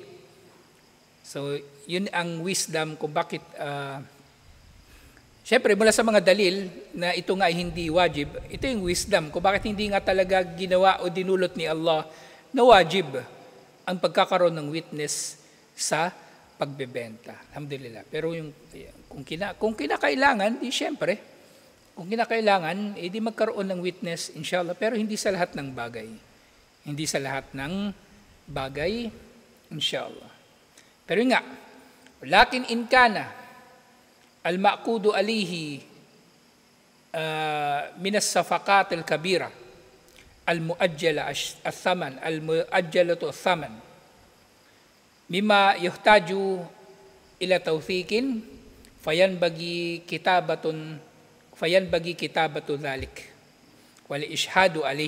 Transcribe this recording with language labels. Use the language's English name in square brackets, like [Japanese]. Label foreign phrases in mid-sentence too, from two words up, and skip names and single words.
[Filipino] So, yun ang wisdom kung bakit, syempre mula sa mga dalil na ito nga ay hindi wajib, ito yung wisdom kung bakit hindi nga talaga ginawa o dinulot ni Allah na wajib ang pagkakaroon ng witness sa pagbebenta. Alhamdulillah. Pero kung kinakailangan, di syempre, kung kinakailangan, di magkaroon ng witness, inshallah, pero hindi sa lahat ng bagay. Hindi sa lahat ng bagay, inshallah. Pero nga, [Arabic] لكن إن كان المعقود عليه من الصفقات الكبيرة المؤجلة الثمن المؤجلة الثمن مما يحتاج إلى توثيق فينبغي كتابة ذلك والإشهاد عليه.